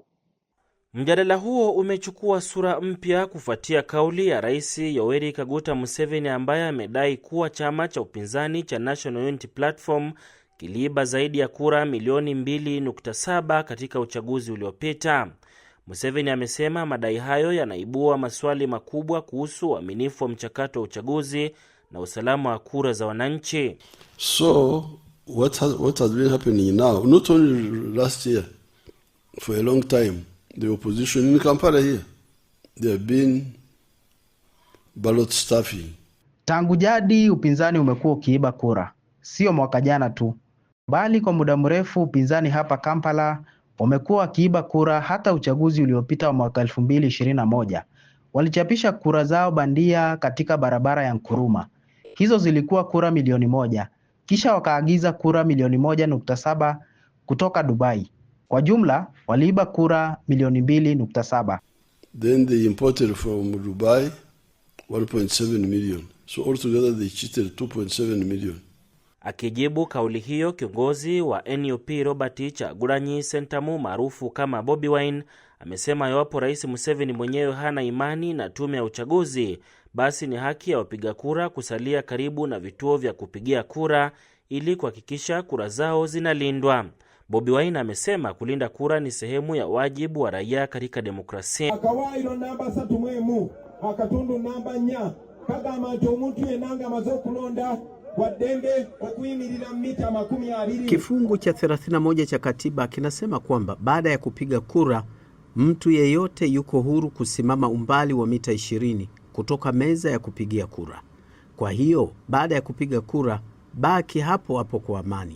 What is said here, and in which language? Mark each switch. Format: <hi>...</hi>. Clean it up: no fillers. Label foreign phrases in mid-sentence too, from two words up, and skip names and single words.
<sw>Mjadala huo umechukua sura mpya kufuatia kauli ya Rais Yoweri Kaguta Museveni ambaye amedai kuwa chama cha upinzani cha National Unity Platform kiliiba zaidi ya kura milioni 2.7 katika uchaguzi uliopita. Museveni amesema madai hayo yanaibua maswali makubwa kuhusu uaminifu wa mchakato wa uchaguzi na usalama wa kura za wananchi.</sw> <en>So what has been happening now, not only last year, for a long time, the opposition in Kampala here, there have been ballot stuffing.</en> <sw>Tangu jadi upinzani umekuwa ukiiba kura, sio mwaka jana tu, bali kwa muda mrefu upinzani hapa Kampala wamekuwa wakiiba kura. Hata uchaguzi uliopita wa mwaka 2021 walichapisha kura zao bandia katika barabara ya Nkuruma. Hizo zilikuwa kura milioni 1, kisha wakaagiza kura milioni 1.7 kutoka Dubai. Kwa jumla waliiba kura milioni 2.7.</sw> <en>Then they imported from Dubai 1.7 million. So altogether they cheated 2.7 million.</en> <sw>Akijibu kauli hiyo, kiongozi wa NUP Robert Chagulanyi Sentamu maarufu kama Bobi Wine amesema iwapo Rais Museveni mwenyewe hana imani na tume ya uchaguzi, basi ni haki ya wapiga kura kusalia karibu na vituo vya kupigia kura ili kuhakikisha kura zao zinalindwa. Bobi Wine amesema kulinda kura ni sehemu ya wajibu wa raia katika demokrasia.</sw> <lg>Akawairo namba 3 akatundu namba 4 kagamba nti omuntu yenanga amaze okulonda wadembe okuyimirira mita 20.</lg> <sw>Kifungu cha 31 cha katiba kinasema kwamba baada ya kupiga kura mtu yeyote yuko huru kusimama umbali wa mita 20 kutoka meza ya kupigia kura. Kwa hiyo baada ya kupiga kura baki hapo hapo kwa amani.</sw>